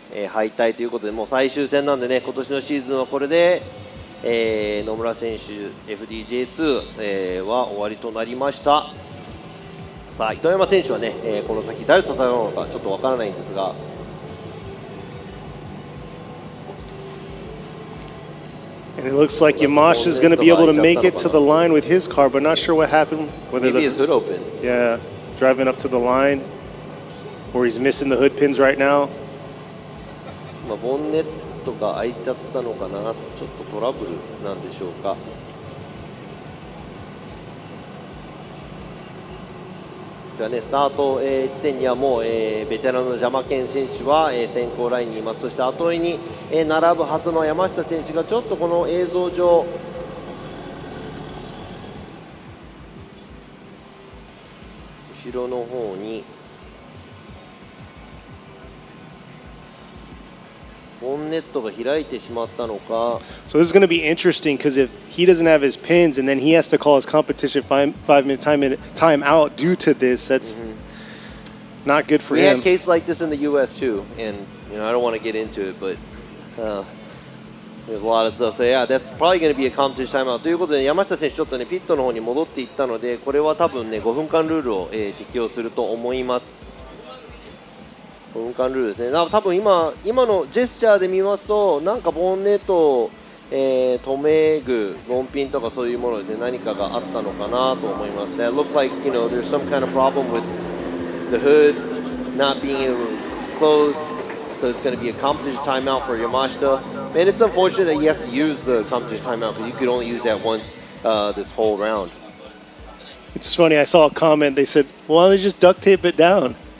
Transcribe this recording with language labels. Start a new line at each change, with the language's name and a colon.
Japanese: 敗退ということで、もう最終戦なんでね、今年のシーズンはこれで、野村選手 FDJ2、は終わりとなりました。さあ糸山選手はね、この先誰と戦うのかちょっとわからないんですが、
English: And it looks like Yamashita is going to be able to make it to the line with his car, but not sure what happened. Whether maybe his hood open. Yeah, driving up to the line, or he's missing the hood pins right now.
Japanese: ボンネットが開いちゃったのかな、ちょっとトラブルなんでしょうか。ではね、スタート、地点にはもう、ベテランのジャマケン選手は、先行ラインにいます。そして後追いに、並ぶはずの山下選手がちょっとこの映像上後ろの方にボンネットが開いてしまったのか。
English: So this is going to be interesting because if he doesn't have his pins and then he has to call his competition 5-minute time out due to this, that's not good for We him. had a case like this in the U.S. too, and I don't want to get into it, but there's a lot of stuff. So yeah, that's probably going to be a competition timeout.
Japanese: ということで山下選手ちょっとねピットの方に戻っていったので、これは多分ね5分間ルールを、適用すると思います。5分間ルールですね。多分今のジェスチャーで見ますと、なんかボンネットを、留め具、ロンピンとかそういうもので何かがあったのかなと思います。
English: That looks like there's some kind of problem with the hood not being able to close, so it's going to be a competition timeout for Yamashita. And it's unfortunate that you have to use the competition timeout because you could only use that once this whole round. It's funny, I saw a comment, they said, well, why don't they just duct tape it down?